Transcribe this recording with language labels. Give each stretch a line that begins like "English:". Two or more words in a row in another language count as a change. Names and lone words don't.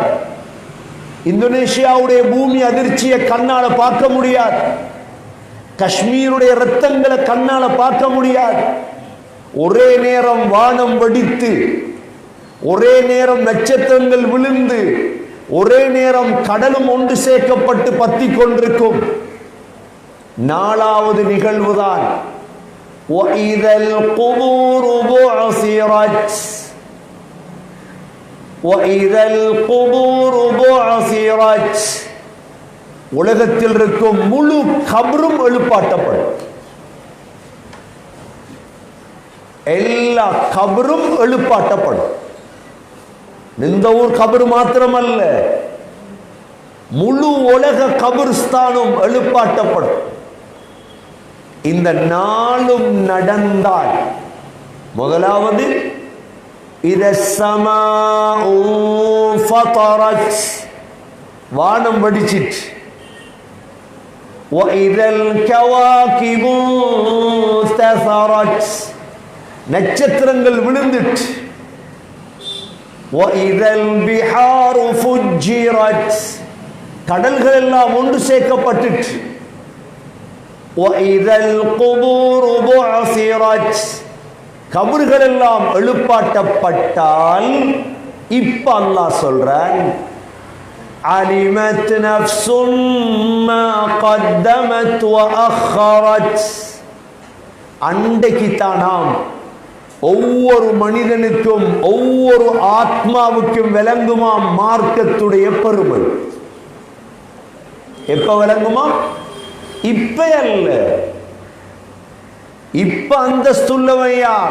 Tamil: இந்தோனேஷியாவுடைய பூமி அதிர்ச்சியை கண்ணால பார்க்க முடியாது, காஷ்மீருடைய ரத்தங்களை கண்ணால பார்க்க முடியாது. ஒரே நேரம் வானம் வெடித்து, ஒரே நேரம் நட்சத்திரங்கள் விழுந்து, ஒரே நேரம் கடலும் ஒன்று சேர்க்கப்பட்டு பத்தி கொண்டிருக்கும். நாலாவது நிகழ்வுதான்
Arabic: وَإِذَا الْقُبُورُ بُعْثِرَتْ وَإِذَا الْقُبُورُ بُعْثِرَتْ
Tamil: உலகத்தில் இருக்கும் முழு கபரும் எழுப்பாட்டப்படும். எல்லா கபரும் எழுப்பாட்டப்படும். இந்த ஊர் கபர் மாத்திரமல்ல, முழு உலக கபர்ஸ்தானும் எழுப்பாட்டப்படும். இந்த நாளும் நடந்தால், முதலாவது
Arabic: إِذَا السَّمَاءُ فَطَرَتْ
Tamil: வானம் வெடிச்சிட்டு,
Arabic: وَإِذَا الْكَوَاكِبُ انْتَثَرَتْ
Tamil: நட்சத்திரங்கள் விழுந்துட்டு,
Arabic: وَإِذَا الْبِحَارُ فُجِّرَتْ
Tamil: கடல்கள் எல்லாம் ஒன்று சேர்க்கப்பட்டுட்டு,
Arabic: وَإِذَا الْقُبُورُ بُعْثِرَتْ
Tamil: கபர்கள் எல்லாம் எழுப்பாட்டப்பட்டால், இப்ப அல்லாஹ் சொல்றான்,
Arabic: عَلِمَتْ نَفْسٌ مَا قَدَّمَتْ وَأَخَّرَتْ
Tamil: அன்றைக்கு தானாம் ஒவ்வொரு மனிதனுக்கும் ஒவ்வொரு ஆத்மாவுக்கும் விளங்குமாம் மார்க்கத்துடைய பெருமை. எப்ப விளங்குமா? இப்ப அல்ல. இப்ப அந்தஸ்துள்ளவன் யார்?